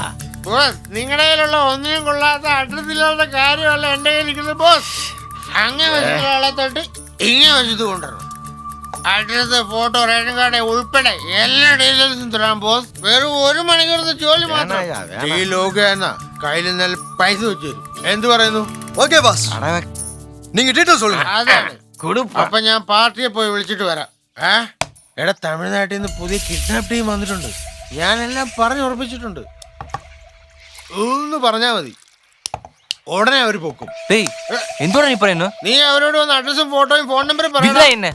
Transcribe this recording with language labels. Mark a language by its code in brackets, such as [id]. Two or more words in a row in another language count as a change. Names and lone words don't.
[ml] ബോസ്, നിങ്ങളുടെ കയ്യിലുള്ള ഒന്നിനും കൊള്ളാത്ത അഡ്രസ്സില്ലാത്ത കാര്യമല്ല എന്റെ കയ്യിലിരിക്കുന്നത് ബോസ്. അങ്ങേ വശത്തുള്ള ആളെ തൊട്ട് ഇങ്ങേ വശത്ത് കൊണ്ടുവരണം. അഡ്രസ്, ഫോട്ടോ, [en] ration card [ml] ഉൾപ്പെടെ എല്ലാ ഡീറ്റെയിൽസും തരാം ബോസ്. വെറും 1 മണിക്കൂറത്തെ ജോലി മാത്രം. [en] deal okay [ml] എന്നാ കയ്യിൽ നല്ല പൈസ വെച്ചു തരും. എന്ത് പറയുന്നു? [en] okay boss. [ta] நீங்க டீடைல் சொல்லுங்க. [ml] അതാണ്. അപ്പൊ ഞാൻ പാർട്ടിയെ പോയി വിളിച്ചിട്ട് വരാം. എടാ, തമിഴ്നാട്ടിൽ നിന്ന് പുതിയ [en] kidnap team [ml] വന്നിട്ടുണ്ട്. ഞാനെല്ലാം പറഞ്ഞു ഉറപ്പിച്ചിട്ടുണ്ട്. ഒന്ന് പറഞ്ഞാ മതി, ഉടനെ അവര് പൊക്കും. നീ അവരോട് വന്ന് അഡ്രസ്സും ഫോട്ടോയും ഫോൺ നമ്പറും പറയണം.